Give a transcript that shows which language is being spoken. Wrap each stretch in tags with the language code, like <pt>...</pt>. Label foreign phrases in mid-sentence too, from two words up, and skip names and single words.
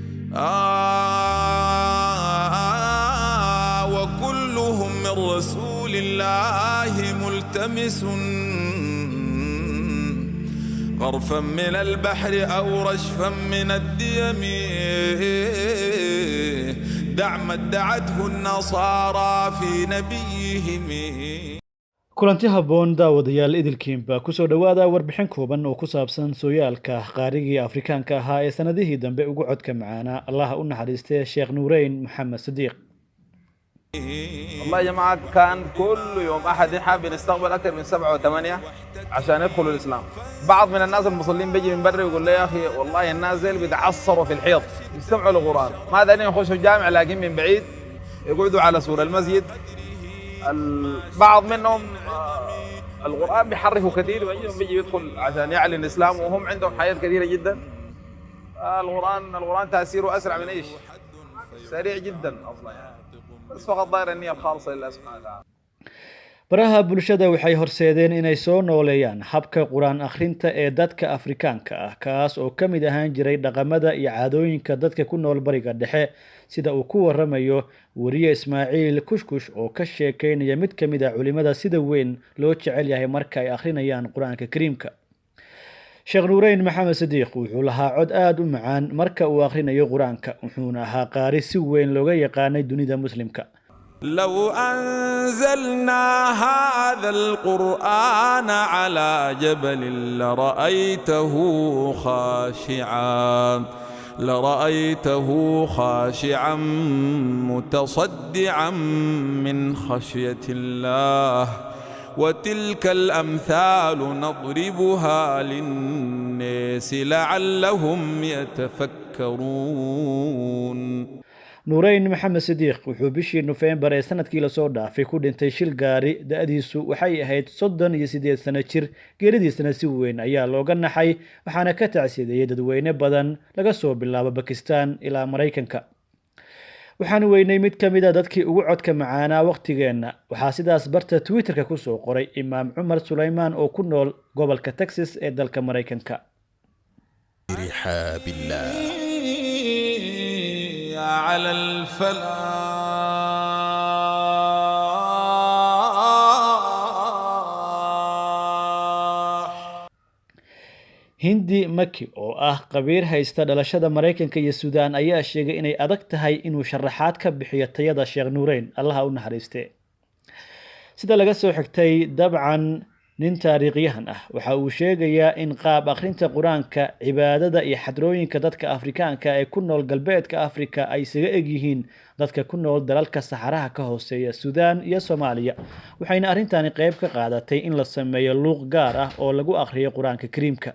<ar>وكلهم من رسول الله ملتمس غرفا من البحر أو رشفا من الديم دع ما ادعته النصارى في نبيهم.</ar> <so>kulanti habboon daawadayaal idilkiinba kusoo dhowaada warbixin kooban oo ku saabsan sooyaalka qaarigii afrikaanka ahaa ee sanadihii dambe ugu codka macaanaa allaha u naxariistay sheekh nuureyn maxamed sadiiq.</so> <ar>والله يا جماعة كان كل يوم أحد حاب نستقبل أكثر من 7 و8 عشان يدخلوا الإسلام. بعض من الناس المصلين بيجي من برا يقول لي يا أخي والله الناس بيتعصروا في الحيط يستمعوا للقرآن، ما دارين يخشوا الجامع لكن من بعيد يقعدوا على سور المسجد. بعض منهم القرآن بيحرفوا كثير بيجي يدخل عشان يعلن الإسلام وهم عندهم حياة كثيرة جدا. القرآن تأثيره أسرع من إيش؟ سريع جدا أصلا يعني. بس فقط ضاير النية الخالصة لله سبحانه وتعالى.</ar> <so>baraha bulshada waxay horseedeen inay soo nooleeyaan habka quraan akhrinta ee dadka Afrikaanka ah kaas oo ka mid ahaan jiray dhaqamada iyo caadooyinka dadka ku nool bariga dhexe sida uu ku waramayo wariye Ismaaciil Kushkush oo ka sheekeynaya mid ka mid ah culimada sida weyn loo jecel yahay marka ay akhrinayaan Quraanka Kariimka. Sheekh Nuureyn Maxamed Sadiiq wuxuu lahaa cod aad u macaan marka uu akhrinayo Quraanka wuxuuna ahaa qaari si weyn looga yaqaanay dunida muslimka.</so> <ar>لو أنزلنا هذا القرآن على جبل لرأيته خاشعا متصدعا من خشية الله وتلك الأمثال نضربها للناس لعلهم يتفكرون.</ar> <so>nuureyn maxamed sadiiq wuxuu bishii November ee sanadkii la soo dhaafay ku dhintay shil gaari da'diisu waxay ahayd 38 sano jir. geeridiisana si weyn ayaa looga naxay waxaana ka tacsiyeeyay dadweyne badan laga soo bilaabo Pakistan ilaa Mareykanka. waxaan weynay mid ka mid ah dadkii ugu codka macaanaa waqtigeena waxaa sidaas barta Twitterka ku soo qoray Imaam Cumar Suleymaan oo ku nool gobolka Texas ee dalka Mareykanka.</so> <ar>رحاب الله على الفلاح.</ar> <so>Hindi Maki oo ah qabiir haysta dhalashada Mareykanka iyo Suudaan ayaa sheegay inay adag tahay inuu sharaxaad ka bixiyo tayada Sheekh Nuureyn allaha u naxariistay. sida laga soo xigtay dabcan nin taariikhyahan ah waxa uu sheegayaa in qaab akhrinta Quraanka cibaadada iyo xadrooyinka dadka Afrikaanka ee ku nool galbeedka Afrika ay isaga eg yihiin dadka ku nool dalalka saxaraha ka hooseeya Suudaan iyo Soomaaliya waxayna arintani qayb ka qaadatay in la sameeyo luuq gaar ah oo lagu akhriyo Quraanka Kariimka.</so>